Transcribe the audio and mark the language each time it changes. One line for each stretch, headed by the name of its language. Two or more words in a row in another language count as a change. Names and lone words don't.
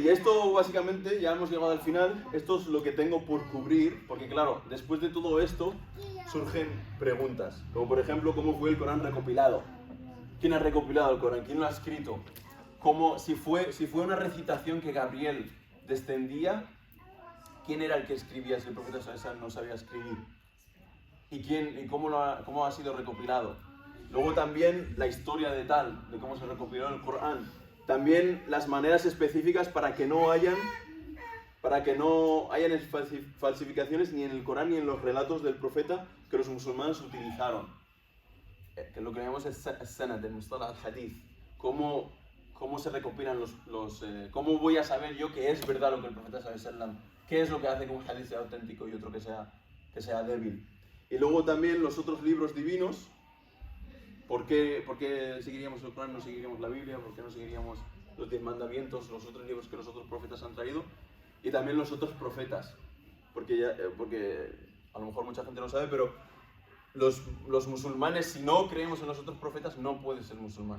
Spanish: Y esto básicamente, ya hemos llegado al final, esto es lo que tengo por cubrir, porque claro, después de todo esto surgen preguntas, como por ejemplo, ¿cómo fue el Corán recopilado? ¿Quién ha recopilado el Corán? ¿Quién lo ha escrito? Si fue una recitación que Gabriel descendía, ¿quién era el que escribía si el profeta
Arabic: صلى الله عليه وسلم
Spanish: no sabía escribir? ¿Y cómo ha sido recopilado? Luego también la historia de cómo se recopiló el Corán. También las maneras específicas para que no hayan falsificaciones ni en el Corán ni en los relatos del profeta que los musulmanes utilizaron. Que lo que llamamos es sanad, el
Arabic: مصطلح الحديث.
Spanish: ¿Cómo se recopilan cómo voy a saber yo que es verdad lo que el profeta
Arabic: صلى الله عليه وسلم?
Spanish: ¿Qué es lo que hace que un hadith sea auténtico y otro que sea débil? Y luego también los otros libros divinos. ¿Por qué seguiríamos el Corán, no seguiríamos la Biblia? ¿Por qué no seguiríamos los 10 mandamientos, los otros libros que los otros profetas han traído? Y también los otros profetas. Porque a lo mejor mucha gente no sabe, pero los musulmanes, si no creemos en los otros profetas, no puedes ser musulmán.